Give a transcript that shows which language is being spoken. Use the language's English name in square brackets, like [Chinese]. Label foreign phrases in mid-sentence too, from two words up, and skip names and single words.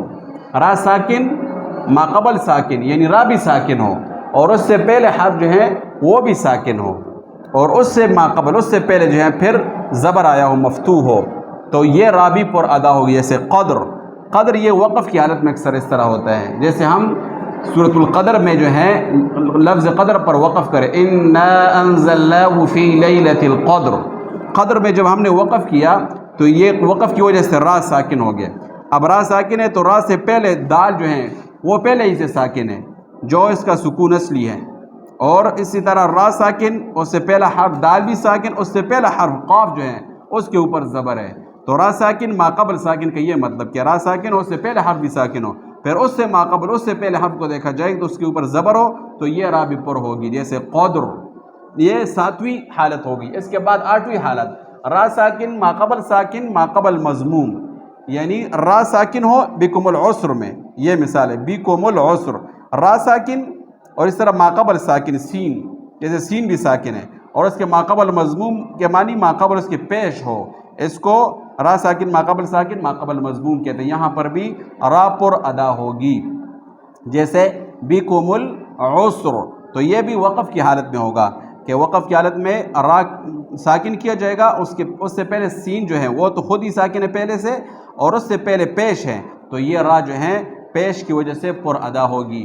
[Urdu] را ساکن ماقبل ساکن، یعنی را بھی ساکن ہو اور اس سے پہلے حرف جو ہے وہ بھی ساکن ہو اور اس سے ماقبل، اس سے پہلے جو ہے پھر زبر آیا ہو، مفتوح ہو، تو یہ را بھی پر ادا ہوگی. جیسے قدر، قدر یہ وقف کی حالت میں اکثر اس طرح ہوتا ہے. जैसे हम سورۃ القدر میں جو ہے لفظ قدر پر وقف کرے، [Arabic] انا انزلناه فی لیلۃ القدر، [Urdu] قدر میں جب ہم نے وقف کیا تو یہ وقف کی وجہ سے را ساکن ہو گیا۔ اب را ساکن ہے تو را سے پہلے دال جو ہیں وہ پہلے ہی سے ساکن ہے، جو اس کا سکون اصلی ہے، اور اسی طرح را ساکن، اس سے پہلا حرف دال بھی ساکن، اس سے پہلا حرف قاف جو ہے اس کے اوپر زبر ہے، تو را ساکن ما قبل ساکن کا یہ مطلب کہ را ساکن ہو، اس سے پہلے حرف بھی ساکن ہو، پھر اس سے ما قبل اس سے پہلے حرف کو دیکھا جائے تو اس کے اوپر زبر ہو تو یہ را بھی پر ہوگی، جیسے قدر، یہ 7ویں حالت ہوگی۔ اس کے بعد 8ویں حالت را ساکن ما قبل ساکن ما قبل مضموم، یعنی را ساکن ہو [Arabic] بکم العسر [Urdu] میں، یہ مثال ہے [Arabic] بکم العسر، [Urdu] را ساکن اور اس طرح ما قبل ساکن سین، جیسے سین بھی ساکن ہے، اور اس کے ما قبل مضموم کے معنی ما قبل اس کے پیش ہو، اس کو را ساکن ما قبل ساکن ما قبل مضموم کہتے ہیں۔ یہاں پر بھی را پر ادا ہوگی، جیسے [Arabic] بکم العسر، [Urdu] تو یہ بھی وقف کی حالت میں ہوگا کہ وقف کی حالت میں را ساکن کیا جائے گا، اس سے پہلے سین جو ہے وہ تو خود ہی ساکن ہے پہلے سے، اور اس سے پہلے پیش ہے، تو یہ را جو ہیں پیش کی وجہ سے پر ادا ہوگی۔